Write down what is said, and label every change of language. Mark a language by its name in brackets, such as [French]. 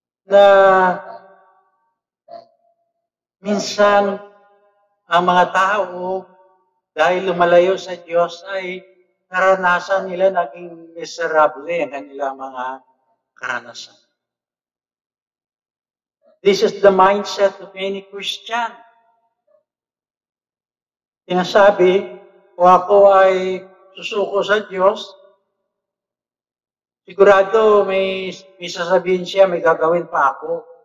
[Filipino] Na minsan ang mga tao dahil lumalayo sa Diyos ay naranasan nila naging miserable ang kanilang mga karanasan. [English] This is the mindset of any Christian. [Filipino] Sinasabi, kung ako ay susuko sa Diyos, sigurado may sasabihin siya, may gagawin pa ako.